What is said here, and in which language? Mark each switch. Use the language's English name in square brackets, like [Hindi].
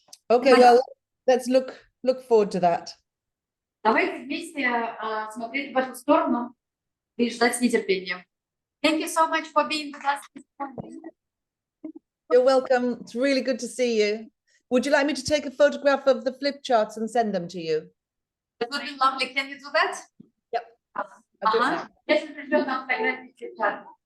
[English] Okay, well, let's look forward to that. [Russian] Давайте вместе смотреть в эту сторону и ждать с нетерпением. [English] Thank you so much for being with us this morning. You're welcome. It's really good to see you. Would you like me to take a photograph of the flip charts and send them to you? That would be lovely. Can you do that? Yep. I'll do it now. [Russian] Если пришлет нам фотографии сейчас.